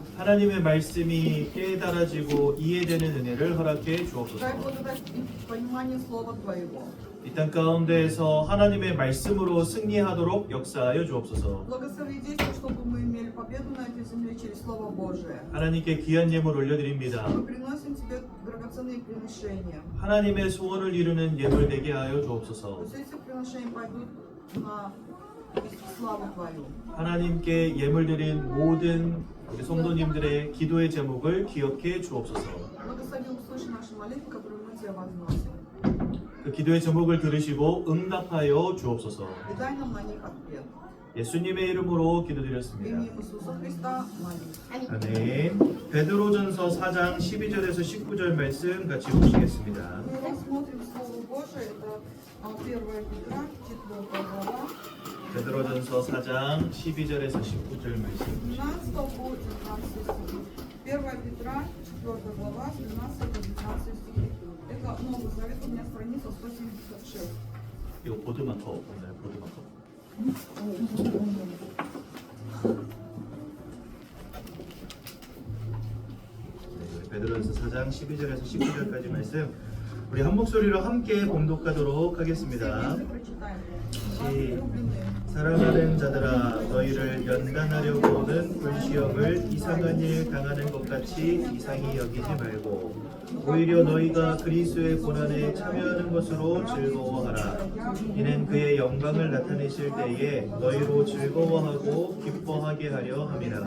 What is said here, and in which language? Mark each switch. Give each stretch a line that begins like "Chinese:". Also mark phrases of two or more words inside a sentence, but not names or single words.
Korean: 하나님의 말씀이 깨달아지고 이해되는 은혜를 허락해
Russian: Дай
Korean: 주옵소서.
Russian: благодать и понимание Слова Твоего.
Korean: 이 땅 가운데에서 하나님의 말씀으로 승리하도록 역사하여 주옵소서.
Russian: Благослови действия, чтобы мы имели победу на этой земле через Слово Божие.
Korean: 하나님께 귀한 예물 올려드립니다.
Russian: Мы приносим Тебе драгоценные приношения.
Korean: 하나님의 소원을 이루는 예물 되게 하여 주옵소서.
Russian: Пусть эти приношения пойдут на славу Твою.
Korean: 하나님께 예물 드린 모든 우리 성도님들의 기도의 제목을 기억해 주옵소서.
Russian: Благослови, услыши наши молитвы, которые мы Тебе возносим.
Korean: 그 기도의 제목을 들으시고 응답하여 주옵소서.
Russian: И дай нам на них ответ.
Korean: 예수님의 이름으로
Russian: В
Korean: 기도드렸습니다.
Russian: имя Иисуса Христа молимся.
Korean: 아멘. 베드로전서 4장 12절에서 19절 말씀 같이 보시겠습니다.
Russian: Мы рассмотрим Слово Божие, это 1 Петра, 4 глава,
Korean: 베드로전서 4장 12절에서 19절 말씀.
Russian: 12 по 19 стих. 1 Петра, 4 глава, с 12 по 19 стих. Это Новый Завет, у меня страница 176.
Korean: 이거 보드마커 없나요? 보드마커. 네, 베드로전서 4장 12절에서 19절까지 말씀 우리 한 목소리로 함께 봉독하도록 하겠습니다.
Russian: Вместе прочитаем. 시- Возлюбленные,
Korean: 사랑하는 자들아 너희를 연단하려고 오는 불시험을 이상한 일 당하는 것 같이 이상히 여기지 말고 오히려 너희가 그리스도의 고난에 참여하는 것으로 즐거워하라. 이는 그의 영광을 나타내실 때에 너희로 즐거워하고 기뻐하게 하려 함이라.